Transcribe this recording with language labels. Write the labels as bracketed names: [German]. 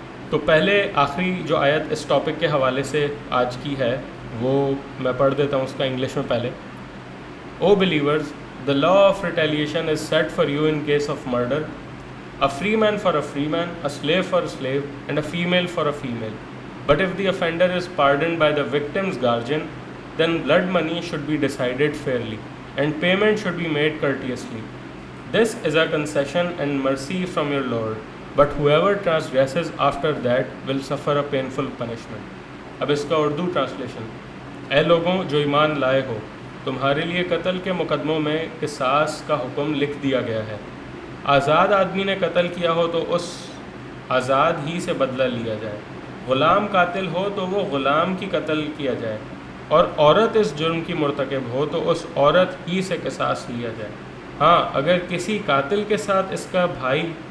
[Urdu] تو پہلے آخری جو آیت اس ٹاپک کے حوالے سے آج کی ہے وہ میں پڑھ دیتا ہوں اس کا انگلش میں پہلے۔ [English] O believers, the law of retaliation is set for you in case of murder, a free man for a free man, a slave for a slave, and a female for a female. But if the offender is pardoned by the victim's guardian, then blood money should be decided fairly, and payment should be made courteously. This is a concession and mercy from your Lord, but whoever transgresses after that will suffer a painful punishment. [Urdu] اب اس کا Urdu translation: اے لوگوں جو ایمان لائے ہو، تمہارے لیے قتل کے مقدموں میں قصاص کا حکم لکھ دیا گیا ہے۔ آزاد آدمی نے قتل کیا ہو تو اس آزاد ہی سے بدلہ لیا جائے، غلام قاتل ہو تو وہ غلام کی قتل کیا جائے، اور عورت اس جرم کی مرتکب ہو تو اس عورت ہی سے قصاص لیا جائے۔ ہاں، اگر کسی قاتل کے ساتھ اس کا بھائی